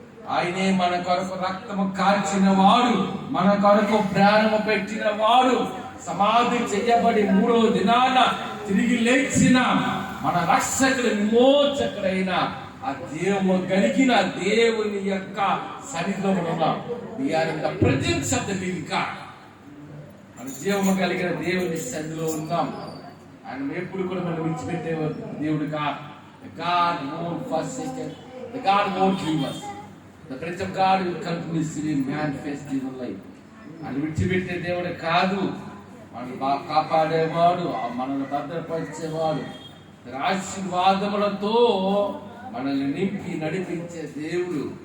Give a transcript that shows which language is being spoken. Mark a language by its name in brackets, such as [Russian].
[Telugu] ఆయనే మన కొరకు రక్తము కార్చిన వాడు, మన కొరకు ప్రాణము పెట్టిన వాడు, సమాధి చేయబడి మూడవ దినాన తిరిగి లేచిన మన రక్షకుడు, విమోచకుడైన ఆ దేవుడు కలిగిన దేవుని యొక్క సన్నిధిలో ఉన్నాం. [English] We are in the presence of the living God. [Telugu] మన జీవము కలిగిన దేవుని సన్నిధిలో ఉన్నాం. ఆయన ఎప్పుడు కూడా మనం విడిచిపెట్టే దేవుడు కాదు. [English] The God won't forsake us. The God won't leave us. The presence of God will continuously manifest in our life. [Telugu] ఆయన విడిచిపెట్టే దేవుడు కాదు. మనల్ని బాగా కాపాడేవాడు, మనల్ని భద్రపరిచేవాడు, ఆశీర్వాదములతో మనల్ని నింపి నడిపించే దేవుడు.